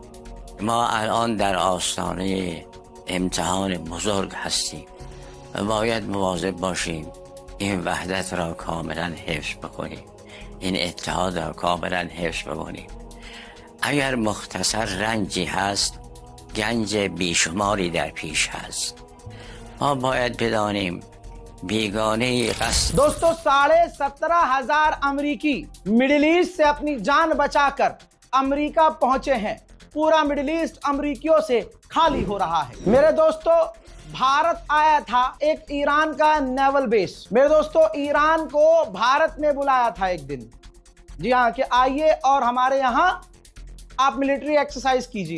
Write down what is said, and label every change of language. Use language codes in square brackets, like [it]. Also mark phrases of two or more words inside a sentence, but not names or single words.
[fa] ما الان در آستانه امتحان بزرگ هستیم و باید مواظب باشیم این وحدت را کاملا حفظ بکنیم، این اتحاد را کاملا حفظ بکنیم. اگر مختصر رنجی هست، گنج بیشماری در پیش هست. ما باید بدانیم بیگانه قصد. [hi] दोस्तों, 17,500 अमरीकी मिडिल ईस्ट से अपनी जान बचाकर अमेरिका पहुंचे हैं। पूरा मिडिल ईस्ट अमरीकियों से खाली हो रहा है। मेरे दोस्तों, भारत आया था एक ईरान का नेवल बेस। मेरे दोस्तों, ईरान को भारत ने बुलाया था एक दिन, जी हाँ, कि आइए और हमारे यहाँ आप [en] military exercise [hi] कीजिए।